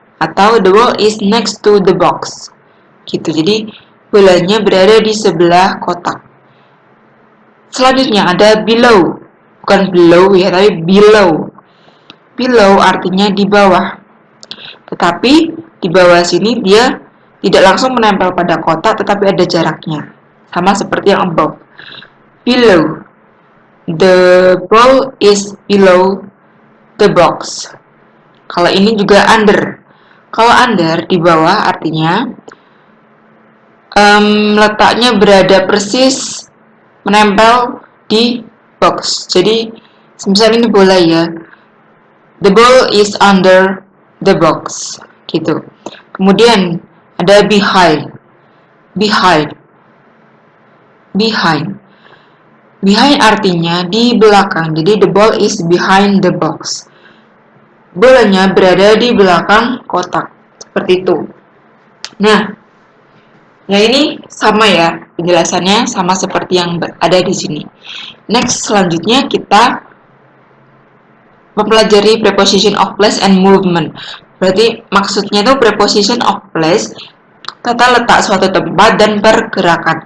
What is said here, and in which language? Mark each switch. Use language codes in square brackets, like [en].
[id] Atau [en] the ball is next to the box. [id] Gitu. Jadi bolanya berada di sebelah kotak. Selanjutnya ada below. Bukan below ya, tapi below. Below artinya di bawah. Tetapi di bawah sini dia tidak langsung menempel pada kotak, tetapi ada jaraknya. Sama seperti yang above. [en] Below. The ball is below the box. [id] Kalau ini juga under. Kalau under di bawah artinya letaknya berada persis menempel di box. Jadi semisal ini bola ya, [en] the ball is under the box [id] gitu. Kemudian ada behind. Behind artinya di belakang. Jadi [en] the ball is behind the box. [id] Bolanya berada di belakang kotak. Seperti itu. Nah, ini sama ya, penjelasannya sama seperti yang ada di sini. Next, selanjutnya kita mempelajari preposition of place and movement. Berarti maksudnya itu preposition of place, tata letak suatu tempat dan pergerakan.